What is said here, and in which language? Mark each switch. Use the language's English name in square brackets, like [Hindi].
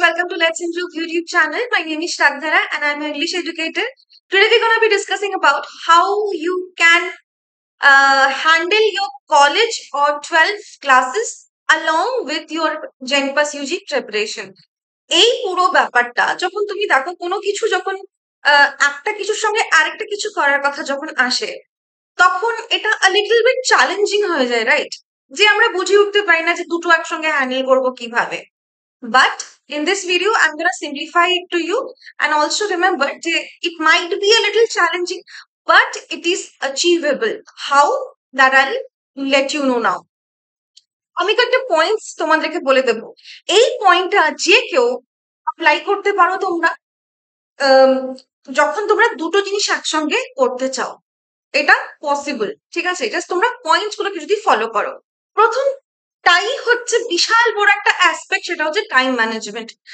[English] Welcome to Let's Improve YouTube channel. My name is Shraddhara and I'm an English educator. Today we're going to be discussing about how you can handle your college or 12 classes along with your Gen Pass UG preparation. [Bangla] এই পুরো ব্যাপারটা যখন তুমি দেখো কোনো কিছু যখন একটা কিছুর সঙ্গে আরেকটা কিছু করার কথা যখন আসে তখন এটা [English] a little bit [Bangla] চ্যালেঞ্জিং হয়ে যায়, রাইট? যে আমরা বুঝে উঠতে পারি না যে দুটো একসঙ্গে হ্যান্ডেল করবো কিভাবে। [English] But in this video, I'm going to simplify it to you and also remember that it might be a little challenging, but it is achievable. How? That I'll let you know now. [Bangla] আমি কয়েকটা points তোমাদেরকে বলে দেব। এই পয়েন্টটা যে কেউ apply করতে পারো তোমরা আম, যখন তোমরা দুটো জিনিস একসঙ্গে করতে চাও। এটা পসিবল, ঠিক আছে? জাস্ট তোমরা পয়েন্টস গুলোকে যদি ফলো করো। প্রথমটাই হচ্ছে বিশাল বড় একটা অ্যাসপেক্ট, সেটা হচ্ছে টাইম ম্যানেজমেন্ট।